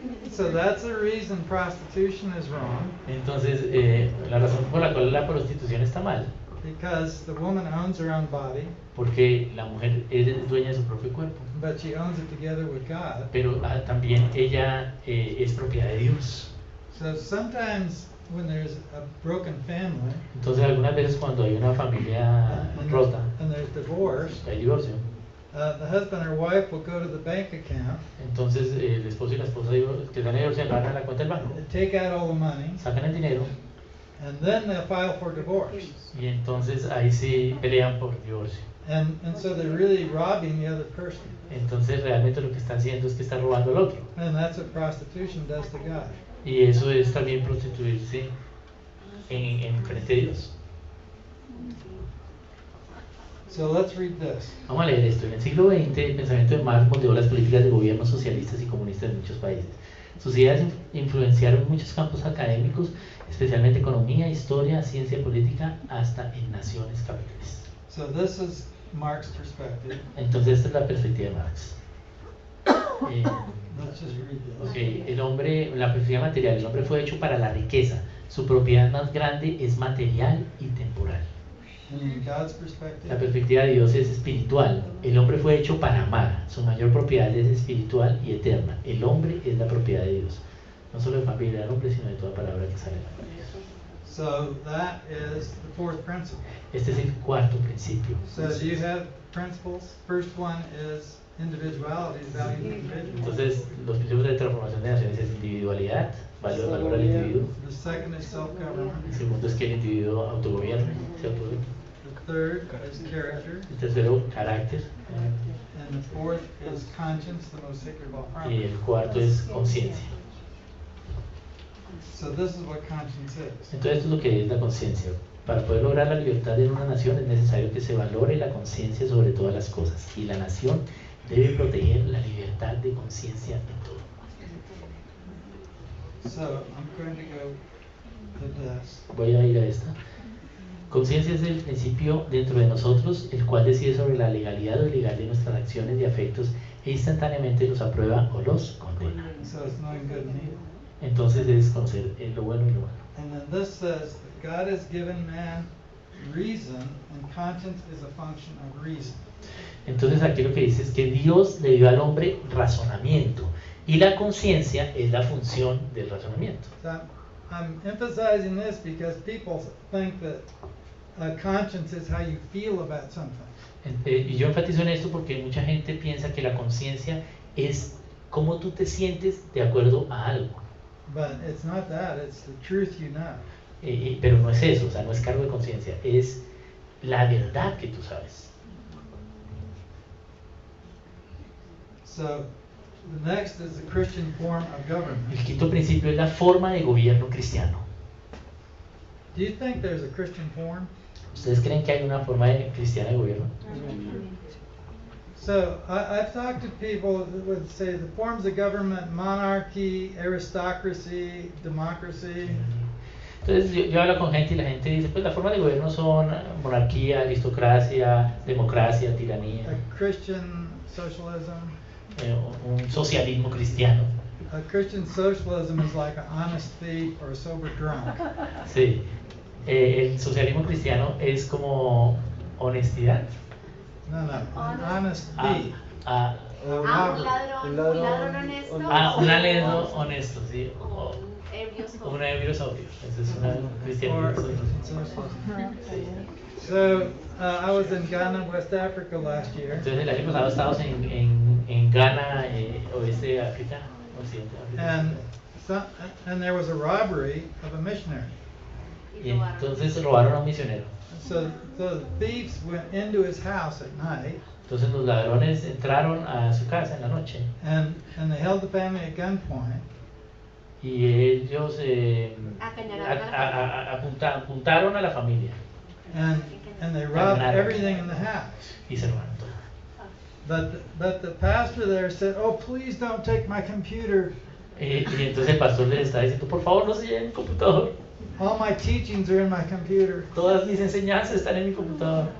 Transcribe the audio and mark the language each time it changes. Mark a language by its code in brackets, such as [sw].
[en] So that's the reason prostitution is wrong, [es] Entonces, la razón por la cual la prostitución está mal, [en] because the woman owns her own body, [es] porque la mujer es dueña de su propio cuerpo, [en] but she owns it together with God. [es] pero también ella es propiedad de Dios. [en] So sometimes when there's a broken family [es] Entonces, algunas veces cuando hay una familia rota, [en] and there's divorce, [es] hay divorcio, [en] the husband or wife will go to the bank account, [es] entonces el esposo y la esposa que están divorciados van a la cuenta del banco, [en] take out all the money, [es] sacan el dinero [en] and then they'll file for divorce. [es] y entonces ahí sí pelean por divorcio. [en] And so they're really robbing the other person. [es] Entonces realmente lo que están haciendo es que están robando al otro. [en] And that's what prostitution does to God. [es] Y eso es también prostituirse en frente de Dios. [en] So let's read this. [es] Vamos a leer esto. En el siglo XX, el pensamiento de Marx moldeó las políticas de gobiernos socialistas y comunistas en muchos países. Sus ideas influenciaron muchos campos académicos, especialmente economía, historia, ciencia política, hasta en naciones capitalistas. [en] So this is Marx's perspective. [es] Entonces esta es la perspectiva de Marx. [en] Let's just read this. [es] Okay, el hombre, la perspectiva material, el hombre fue hecho para la riqueza. Su propiedad más grande es material y temporal. [en] And in God's perspective, [es] La perspectiva de Dios es espiritual. El hombre fue hecho para amar. Su mayor propiedad es espiritual y eterna. El hombre es la propiedad de Dios. No solo de familia del hombre, sino de toda palabra que sale de la boca de Dios. [en] so that is the fourth principle. [es] Este es el cuarto principio. [en] So do you have principles? First one is individuality, value of the individual. [es] Entonces, los principios de transformación de naciones es individualidad, valor al individuo. [en] The second is self-government. [es] El segundo es que el individuo autogobierne, se autogobierna. [en] The third is character. [es] El tercero, carácter. [en] And the fourth is conscience, the most sacred of all [es] Y [en] property. [es] el cuarto es conciencia. [en] So this is what conscience is. [es] Entonces, esto es lo que es la conciencia. Para poder lograr la libertad en una nación es necesario que se valore la conciencia sobre todas las cosas. Y la nación debe proteger la libertad de conciencia en todo. [en] So I'm going to go to this. [es] Voy a ir a esta. Conciencia es el principio dentro de nosotros, el cual decide sobre la legalidad o ilegal de nuestras acciones y afectos e instantáneamente los aprueba o los condena. [en] So it's knowing good and evil. [es] Entonces es conocer lo bueno y lo malo. [en] And then this says that God has given man reason, and conscience is a function of reason. [es] Entonces aquí lo que dice es que Dios le dio al hombre razonamiento y la conciencia es la función del razonamiento. [en] So I'm emphasizing this because people think that conscience is how you feel about something. [es] Y yo enfatizo en esto porque mucha gente piensa que la conciencia es cómo tú te sientes de acuerdo a algo. [en] But it's not that, it's the truth you know. [es] Pero no es eso, o sea, no es cargo de conciencia, es la verdad que tú sabes. [en] So the next is the Christian form of government. [es] El quinto principio es la forma de gobierno cristiano. [en] Do you think there's a Christian form? [es] ¿Ustedes creen que hay una forma cristiana de gobierno? [en] So I've talked to people that would say the forms of government: monarchy, aristocracy, democracy. [es] Entonces yo hablo con gente y la gente dice, pues las formas de gobierno son monarquía, aristocracia, democracia, tiranía, [en] A Christian socialism. [es] un socialismo cristiano. [en] A Christian socialism is like an honest thief or a sober drunk. [es] Sí. El socialismo cristiano es como honestidad. [en] No, an honest Ah, thief. ah, [es] Un ladrón honesto. un ladrón honesto, sí. O un ebrio sobrio. Un ebrio sobrio. Eso es una cristianismo. [en] Or so I was in Ghana, West Africa last year, [es] Entonces el año pasado estábamos en Ghana, oeste de África, occidente de África. [en] and there was a robbery of a missionary. [es] Y entonces robaron a un misionero. [en] So the thieves went into his house at night [es] Entonces los ladrones entraron a su casa en la noche [en] and they held the family at gunpoint. [es] y ellos Acañonaron apuntaron a la familia [en] And they robbed everything in the house. [es] y se robaron todo. [en] But the pastor there said, "Oh, please don't take my computer. [es] Y entonces el pastor les está diciendo, por favor no se lleven mi computador. [en] All my teachings are in my computer. [es] Todas mis enseñanzas están en mi computador.